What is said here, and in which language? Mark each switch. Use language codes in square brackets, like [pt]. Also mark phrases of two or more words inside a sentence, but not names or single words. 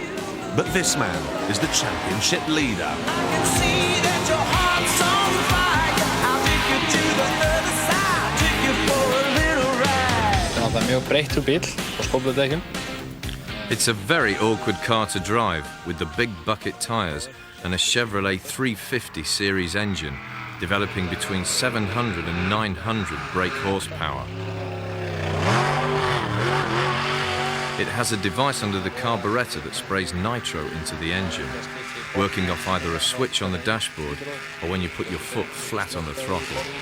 [en] But this man is the championship leader. I can see that your heart's on fire. I'll take you to the other side, take you for a little ride. [is] Þetta er mjög breyttur bíll og skófludekkjum. [en] It's a very awkward car to drive with the big bucket tyres and a Chevrolet 350 series engine developing between 700 and 900 brake horsepower. It has a device under the carburettor that sprays nitro into the engine, working off either a switch on the dashboard or when you put your foot flat on the throttle.